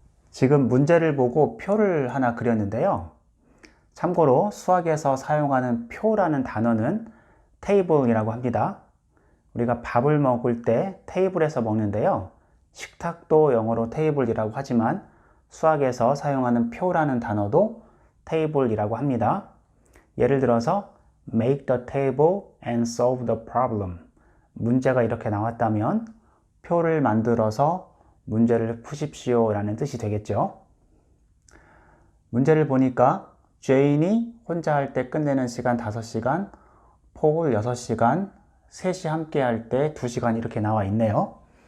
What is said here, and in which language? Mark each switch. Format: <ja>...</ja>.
<ko>지금 문제를 보고 표를 하나 그렸는데요. 참고로 수학에서 사용하는 표라는 단어는 테이블이라고 합니다. 우리가 밥을 먹을 때 테이블에서 먹는데요. 식탁도 영어로 테이블이라고 하지만 수학에서 사용하는 표라는 단어도 테이블이라고 합니다. 예를 들어서</ko> <en>make the table and solve the problem.</en> <ko>문제가 이렇게 나왔다면 표를 만들어서 문제를 푸십시오 라는 뜻이 되겠죠. 문제를 보니까 제인이 혼자 할 때 끝내는 시간 5시간, 폴 6시간, 셋이 함께 할 때 2시간 이렇게 나와 있네요.</ko>